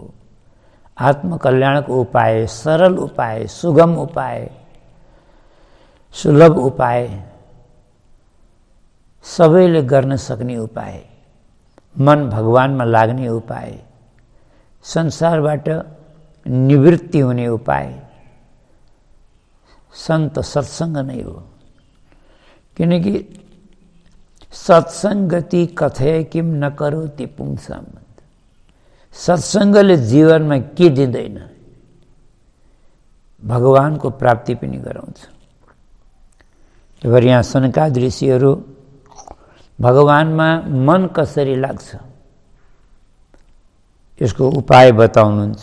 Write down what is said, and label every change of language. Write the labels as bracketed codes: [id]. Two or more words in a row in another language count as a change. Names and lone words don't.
[ne] आत्मकल्याणको उपाय, सरल उपाय, सुगम उपाय, सुलभ उपाय, सबैले गर्न सक्ने उपाय, मन भगवानमा लाग्ने उपाय, संसारबाट निवृत्ति हुने उपाय सन्त सत्सङ्ग नै हो। किनकि [sa] सत्सङ्गति कथय किम न करोति पुंसाम, [ne] सत्सङ्गले जीवनमा के दिँदैन, भगवानको प्राप्ति पनि गराउँछ। त्यही यहाँ सनकादि ऋषिहरू भगवानमा मन कसरी लाग्छ यसको उपाय बताउनुहुन्छ।